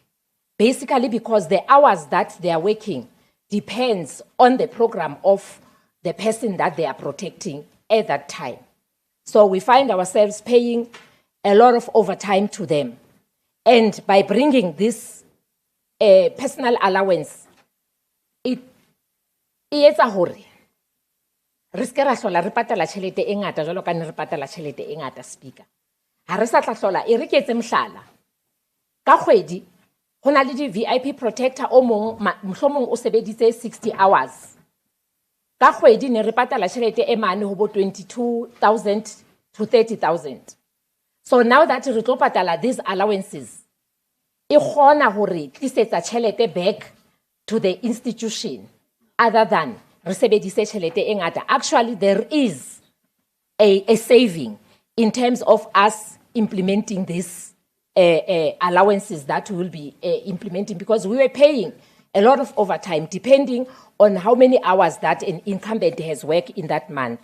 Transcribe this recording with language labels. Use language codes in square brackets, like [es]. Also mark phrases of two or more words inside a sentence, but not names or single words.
[en] Basically because the hours that they are working depends on the program of the person that they are protecting at that time. So we find ourselves paying a lot of overtime to them. And by bringing this personal allowance, it is a hurry. [st] Riske ra hlola re patala tjhelete e ngata jwalo ka ne re patala tjhelete e ngata, Speaker. Ha re sa tla hlola e re ke etse mohlala. Ka kgwedi ho na le di-VIP protector o mong mohlomong o sebeditse 60 hours. Ka kgwedi ne re patala tjhelete e mane ho bo 22,000 to 30,000. [en] So now that [st] re tlo patala [en] these allowances, [st] e kgona hore tlisetsa tjhelete [en] back to the institution other than [st] re sebedise tjhelete e ngata. [en] Actually, there is a saving in terms of us implementing these allowances that we will be implementing, because we were paying a lot of overtime depending on how many hours that an incumbent has worked in that month.